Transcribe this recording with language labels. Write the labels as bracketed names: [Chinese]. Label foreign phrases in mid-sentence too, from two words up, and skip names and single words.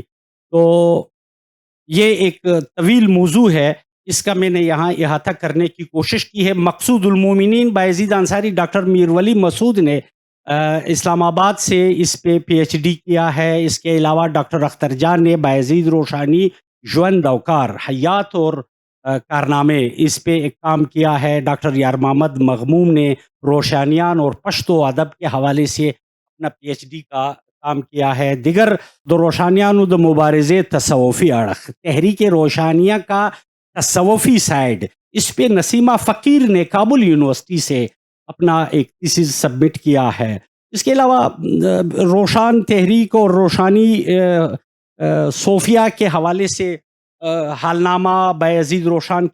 [Urdu] تو یہ ایک طویل موضوع ہے، اس کا میں نے یہاں احاطہ کرنے کی کوشش کی ہے. مقصود المومنین بایزید انصاری ڈاکٹر میر ولی مسعود نے اسلام آباد سے اس پہ پی ایچ ڈی کیا ہے. اس کے علاوہ ڈاکٹر اختر جان نے بایزید روشانی ژوند اوکار حیات اور کارنامے اس پہ ایک کام کیا ہے. ڈاکٹر یار محمد مغموم نے روشانیان اور پشتو ادب کے حوالے سے اپنا پی ایچ ڈی کا کام کیا ہے. دیگر دو روشانیانو د مبارزے تصوفی اڑخ تحریک روشانیہ کا تصوفی سائڈ، اس پہ نسیمہ فقیر نے کابل یونیورسٹی سے اپنا ایک [English] thesis submit [Urdu] کیا ہے. اس کے علاوہ روشان تحریک اور روشانی صوفیہ کے حوالے سے حالنامہ، بایزید روشان